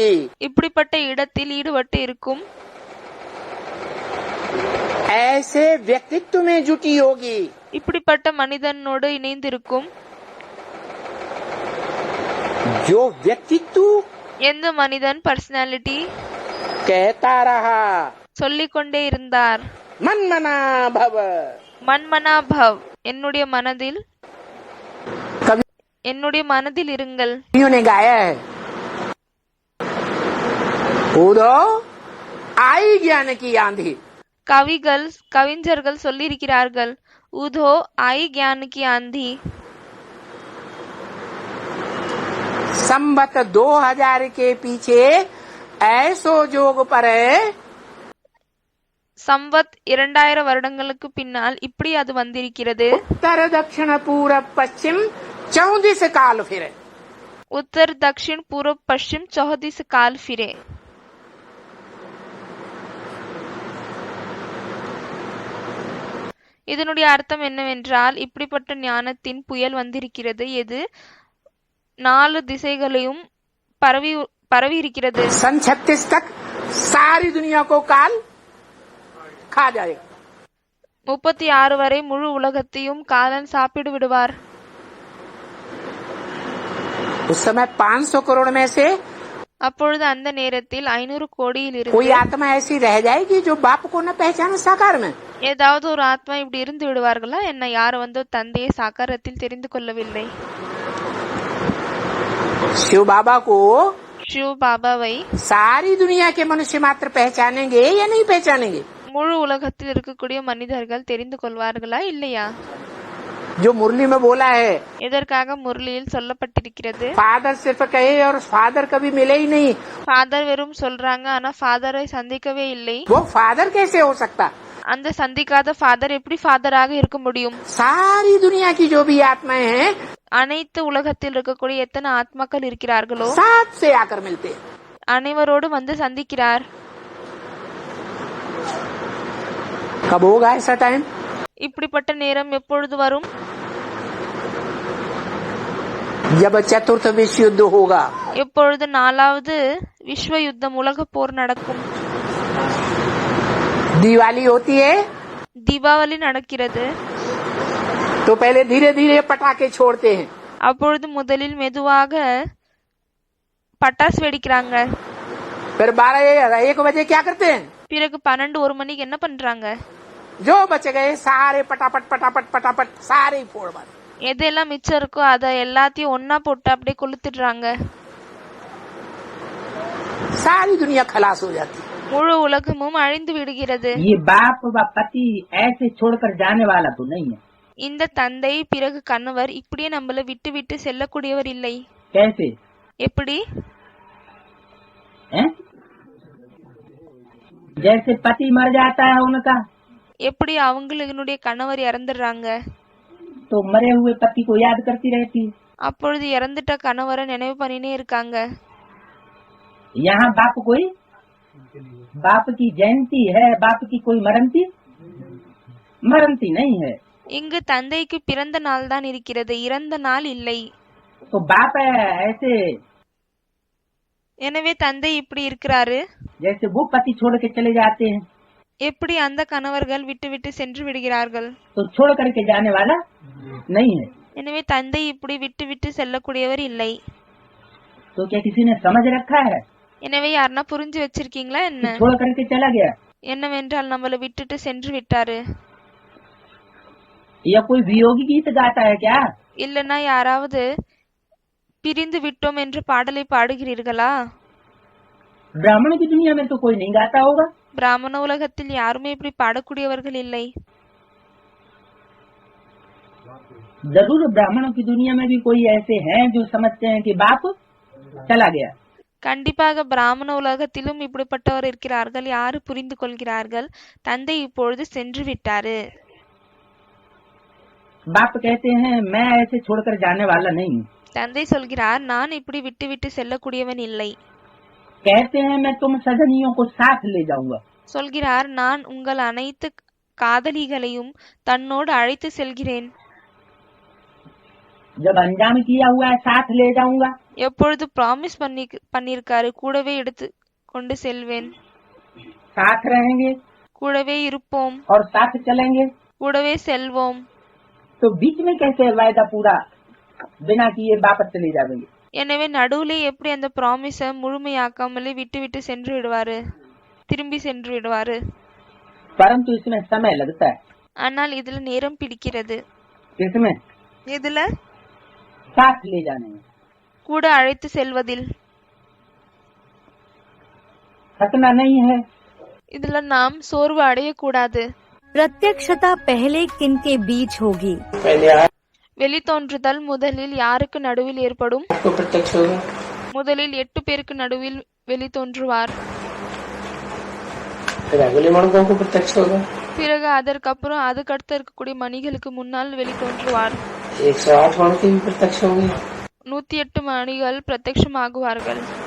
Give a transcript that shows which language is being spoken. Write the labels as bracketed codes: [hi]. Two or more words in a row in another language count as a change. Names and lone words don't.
[ta] இப்படிப்பட்ட இடத்தில் ஈடுபட்டு இருக்கும், [hi] ऐसे व्यक्तित्व में जुटी होगी, [ta] இப்படிப்பட்ட மனிதனோடு இணைந்திருக்கும். [hi] जो व्यक्तित्व [ta] எந்த மனிதன் பர்சனாலிட்டி [hi] कहता रहा [ta] சொல்லிக்கொண்டே இருந்தார், [sa] मन मना भव, मन्मना भव, [ta] என்னுடைய மனதில் [hi] कवियों [ta] இருங்கள். [hi] ने गाया है, कूदो आई ज्ञान की आंधी। [ta] கவிஞர்கள் சொல்லியிருக்கிறார்கள், உதோ [hi] आई ज्ञान की आंधी। संवत 2000 के पीछे ऐसो जोग पर [ta] சம்பத் 2000 வருடங்களுக்கு பின்னால் இப்படி அது வந்திருக்கிறது. [hi] उत्तर दक्षिण पूरब पश्चिम 34 काल फिरे। उत्तर दक्षिण पूर्व पश्चिम 34 काल फिरे। [ta] இதனுடைய அர்த்தம் என்னவென்றால், இப்படிப்பட்ட ஞானத்தின் புயல் வந்திருக்கிறது, எது 4 திசைகளையும் பரவி இருக்கிறது. [hi] सन 36 तक सारी दुनिया को काल खा जाएगा। [ta] 36 வரை முழு உலகத்தையும் காலன் சாப்பிடு விடுவார். [hi] उस समय 500 करोड़ में से [ta] அப்பொழுது அந்த நேரத்தில் 500 கோடியில் [hi] कोई [ta] இருந்து [hi] आत्मा ऐसी रह जाएगी जो बाप को न पहचाने साकार में। [ta] ஏதாவது ஒரு ஆத்மா இப்படி இருந்து விடுவார்களா என்ன? யார் வந்து தந்தையை சாக்காரத்தில் தெரிந்து கொள்ளவில்லை. [hi] शिव बाबा को [ta] சிவ பாபாவை [hi] सारी दुनिया के मनुष्य मात्र पहचानेंगे या नहीं पहचानेंगे? [ta] முழு உலகத்தில் இருக்கக்கூடிய மனிதர்கள் தெரிந்து கொள்வார்களா இல்லையா? [hi] जो मुरली में बोला है, [ta] எதற்காக முரளியில் சொல்லப்பட்டிருக்கிறது? [hi] फादर सिर्फ कहे और फादर कभी मिले ही नहीं, [ta] ஃபாதர் வெறும் சொல்றாங்க, ஆனா ஃபாதரை சந்திக்கவே இல்லை. [hi] वो फादर कैसे हो सकता? [ta] அந்த சந்திக்காத ஃபாதர் எப்படி ஃபாதராக இருக்க முடியும்? [hi] सारी दुनिया की जो भी आत्माएं हैं [ta] அனைத்து உலகத்தில் இருக்கக்கூடிய எத்தனை ஆத்மாக்கள் இருக்கிறார்களோ [hi] साथ से आकर मिलते हैं। [ta] அனைவரோடு வந்து சந்திக்கிறார். [hi] कब होगा ऐसा टाइम? [ta] இப்படிப்பட்ட நேரம் எப்பொழுது வரும்? [hi] जब चतुर्थ विश्व युद्ध होगा। [ta] எப்பொழுது 4வது விஸ்வ யுத்தம், உலக போர் நடக்கும். [hi] दिवाली होती है [ta] தீபாவளி நடக்கிறது. [hi] तो पहले धीरे धीरे पटाखे छोड़ते हैं, [ta] அப்பொழுது முதலில் மெதுவாக பட்டாசு வெடிக்கிறாங்க. [hi] फिर 12-1 बजे क्या करते हैं? [ta] பிறகு 12-1 மணிக்கு என்ன பண்றாங்க? [hi] जो बच गए सारे पटापट पटापट पटापट सारे फोड़ मारे। [ta] எதெல்லாம் மிச்சம் இருக்கோ அதை எல்லாத்தையும் ஒன்னா போட்டு அப்படியே கொளுத்திடுறாங்க. [hi] सारी दुनिया खलास हो जाती है। [ta] முழு உலகமும் அழிந்து விடுகிறது. [hi] ये बाप व पति ऐसे छोड़कर जाने वाला तो नहीं है। [ta] இந்த தந்தை பிறகு கணவர் இப்படியே நம்மள விட்டு விட்டு செல்லக்கூடியவர் இல்லை. [hi] कैसे? [ta] எப்படி? [hi] हैं? जैसे पति मर जाता है उनका, [ta] எப்படி அவங்களுடைய கணவர் இறந்துடுறாங்க, [hi] तो मरे हुए पति को याद करती रहती है। [ta] அப்பொழுது இறந்துட்ட கணவரை நினைவு பண்ணினே இருக்காங்க. [hi] यहाँ बाप की जयंती है, बाप की कोई मरंती नहीं है। [ta] இங்கு தந்தைக்கு பிறந்த நாள் தான் இருக்கிறது, இறந்த நாள் இல்லை. [hi] तो बाप ऐसे [ta] எனவே தந்தை இப்படி இருக்கிறாரு. [hi] जैसे वो पति छोड़ के चले जाते हैं, [ta] எப்படி அந்த கணவர்கள் விட்டு விட்டு சென்று விடுகிறார்கள், [hi] तो छोड़ करके जाने वाला नहीं है। [ta] எனவே தந்தை இப்படி விட்டு விட்டு செல்லக்கூடியவர் இல்லை. [hi] तो क्या किसी ने समझ रखा है? [ta] எனவே யாருன்னா புரிஞ்சு வச்சிருக்கீங்களா என்ன? [hi] छोड़ करके चला गया, [ta] என்னவென்றால் நம்மள விட்டுட்டு சென்று விட்டாரு. [hi] या कोई वियोगी गीत गाता है क्या? [ta] இல்லனா யாராவது பிரிந்து விட்டோம் என்ற பாடலை பாடுகிறீர்களா? [hi] ब्राह्मण की दुनिया में तो कोई नहीं गाता होगा। [ta] பிராமண உலகத்தில் யாருமே இப்படி பாடக்கூடியவர்கள் இல்லை. [hi] जरूर ब्राह्मणों की दुनिया में भी कोई ऐसे हैं जो समझते हैं कि बाप चला गया। [ta] கண்டிப்பாக பிராமண உலகத்திலும் இப்படிப்பட்டவர் இருக்கிறார்கள். யாரு புரிந்து கொள்கிறார்கள், தந்தை இப்பொழுது சென்று விட்டாரு. [hi] बाप कहते हैं मैं ऐसे छोड़कर जाने वाला नहीं हूँ। [ta] தந்தை சொல்கிறார், நான் இப்படி விட்டு விட்டு செல்லக்கூடியவன் இல்லை. [hi] कहते हैं मैं तुम सजनियों को साथ ले जाऊंगा। [ta] சொல்கிறார், நான் உங்கள் அனைத்து காதலிகளையும் தன்னோடு அழைத்து செல்கிறேன். [hi] जब अंजाम किया हुआ है साथ ले जाऊंगा, [ta] எப்பொழுது ப்ராமிஸ் பண்ணிருக்காரு, கூடவே எடுத்து கொண்டு செல்வேன், [hi] साथ रहेंगे [ta] கூடவே இருப்போம், [hi] और साथ चलेंगे, [ta] கூடவே செல்வோம். [hi] तो बीच में कैसे वायदा पूरा बिना किए वापस चले जाएंगे? [ta] எனவே நடுவுல எப்படி அந்த ப்ராமிஸ முழுமையாக்காமலே விட்டு விட்டு சென்று விடுவாரு, திரும்பி சென்று விடுவாரு. [hi] परंतु इसमें समय लगता है। [ta] ஆனால் இதுல நேரம் பிடிக்கிறது. [hi] इसमें [ta] இதுல [hi] साथ ले जाने में [ta] கூட அழைத்து செல்வதில் [hi] थकना नहीं है, [ta] இதுல நாம் சோர்வு அடையக்கூடாது. [hi] प्रत्यक्षता पहले किनके बीच होगी? पहले [ta] வெளித்தோன்றுதல் முதலில் யாருக்கு நடுவில் ஏற்படும்? [hi] आपको प्रत्यक्ष होगा, [ta] முதலில் 8 பேருக்கு நடுவில் வெளித்தோன்றுவார். [hi] फिर अगले मणकों को प्रत्यक्ष होगा, [ta] பிறகு அதற்கப்புறம் அதுக்கடுத்து இருக்கக்கூடிய மணிகளுக்கு முன்னால் வெளித்தோன்றுவார். [hi] 108 मणके भी प्रत्यक्ष होंगे, [ta] 108 மணிகள் பிரத்யட்சமாகுவார்கள்.